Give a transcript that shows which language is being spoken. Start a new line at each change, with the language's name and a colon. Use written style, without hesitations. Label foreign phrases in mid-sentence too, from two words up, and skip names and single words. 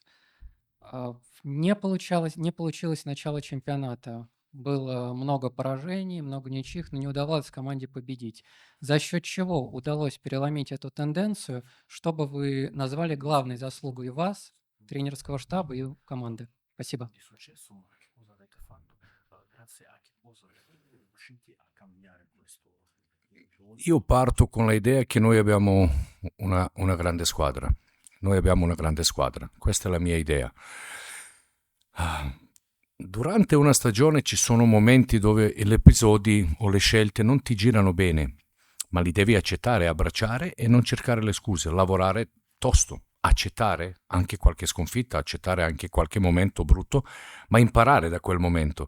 Russian: Не получилось начало чемпионата. Было много поражений, много ничьих, но не удавалось команде победить. За счет чего удалось переломить эту тенденцию, что бы вы назвали главной заслугой вас, тренерского штаба и команды? Спасибо.
Italian: Io parto con l'idea che noi abbiamo una grande squadra. Noi abbiamo una grande squadra. Questa è la mia idea. Durante una stagione ci sono momenti dove gli episodi o le scelte non ti girano bene, ma li devi accettare, abbracciare e non cercare le scuse, lavorare tosto, accettare anche qualche sconfitta, accettare anche qualche momento brutto, ma imparare da quel momento.